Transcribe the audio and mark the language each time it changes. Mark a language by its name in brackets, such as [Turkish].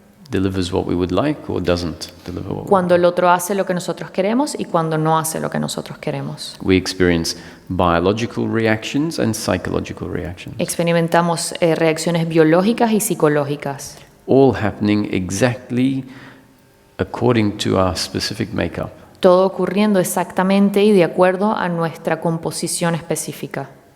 [English] Delivers what we would like or doesn't deliver what we would [Spanish] cuando [English] like. [Spanish] el otro hace lo que nosotros queremos y cuando no hace lo que nosotros queremos. [English] We experience biological reactions and psychological reactions, [Spanish] Experimentamos reacciones biológicas y psicológicas, [English] all happening exactly according to our specific makeup. [Spanish] todo ocurriendo exactamente y de acuerdo a nuestra composición específica.